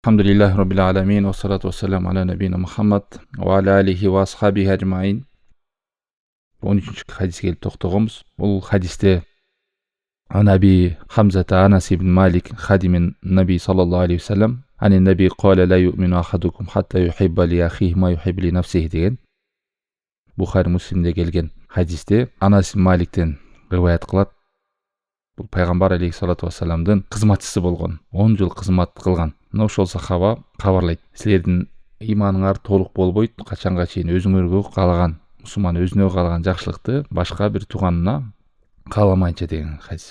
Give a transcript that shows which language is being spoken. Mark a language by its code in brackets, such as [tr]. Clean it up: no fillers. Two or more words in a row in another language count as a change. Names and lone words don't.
[ar] الحمد لله رب العالمين والصلاة والسلام على نبينا محمد وعلى آله وأصحابه أجمعين. [ky] 13. hadisке kelip токтогонбуз. Бул хадисте [ar] عن أبي حمزة أنس بن مالك خادم النبي صلى الله عليه وسلم عن النبي قال لا يؤمن أحدكم حتى يحب لأخيه ما يحب لنفسه [ky] деген Бухари Муслимде келген хадисте Анас ибн Маликтен риваят кылат. Бул пайгамбар [ar] عليه الصلاة والسلام [ky] кызматчысы болгон, 10 жыл кызмат кылган. Ошол сахаба кабарлайт: силердин иманыңар толук болбойт качанга чейин өзүңөргө каалаган, мусулман өзүнө каалаган жакшылыкты башка бир тууганына кааламайынча деген хадис.